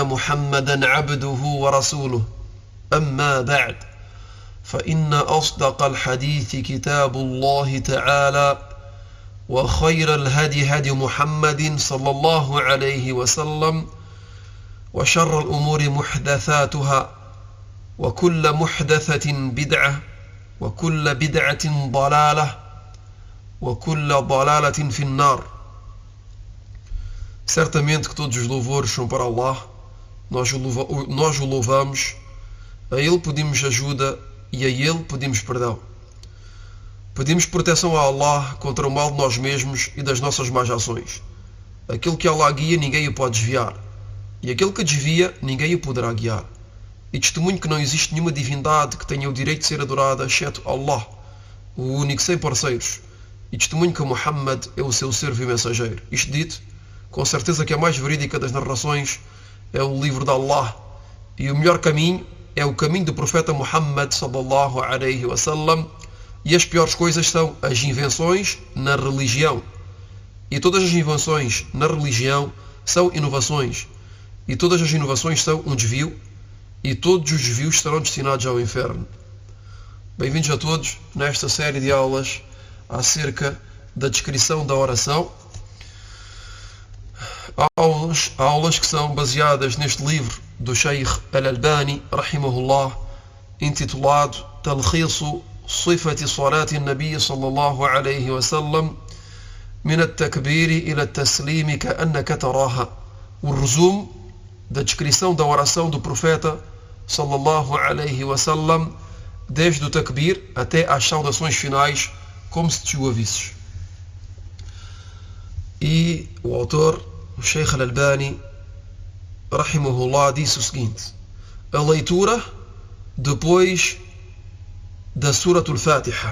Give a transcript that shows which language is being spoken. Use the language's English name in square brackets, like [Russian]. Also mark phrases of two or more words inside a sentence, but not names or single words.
[Arabic] محمدا عبده ورسوله أما بعد فإن أصدق الحديث كتاب الله تعالى وخير الهدي هدي محمد صلى الله عليه وسلم وشر الأمور محدثاتها وكل محدثة بدعة وكل بدعة ضلالة وكل ضلالة في النار. [Portuguese] Certamente que todos os louvores são para Allah, nós o louvamos, a Ele pedimos ajuda e a Ele pedimos perdão. Pedimos proteção a Allah contra o mal de nós mesmos e das nossas más ações. Aquele que Allah guia, ninguém o pode desviar, e aquele que desvia, ninguém o poderá guiar. E testemunho que não existe nenhuma divindade que tenha o direito de ser adorada, exceto Allah, o único sem parceiros. E testemunho que Muhammad é o seu servo e mensageiro. Isto dito, com certeza que a mais verídica das narrações é o livro de Allah, e o melhor caminho é o caminho do profeta Muhammad [Arabic] صلى الله عليه وسلم, [Portuguese] e as piores coisas são as invenções na religião. E todas as invenções na religião são inovações, e todas as inovações são um desvio, e todos os desvios serão destinados ao inferno. Bem-vindos a todos nesta série de aulas acerca da descrição da oração. Aulas que são baseadas neste livro do Sheikh Al-Albani, rahimahullah, intitulado Talkhisu Sifati Salati an-Nabi sallallahu alayhi wa sallam min at-takbiri ila at-taslimi ka'annaka taraha. O resumo da descrição da oração do profeta [Arabic] صلى الله عليه وسلم, [Portuguese] desde o takbir até às saudações finais, como se te o ouvisses. E o autor, o Sheikh Al-Albani, rahimahullah, disse o seguinte: a leitura depois da Suratul Fatiha.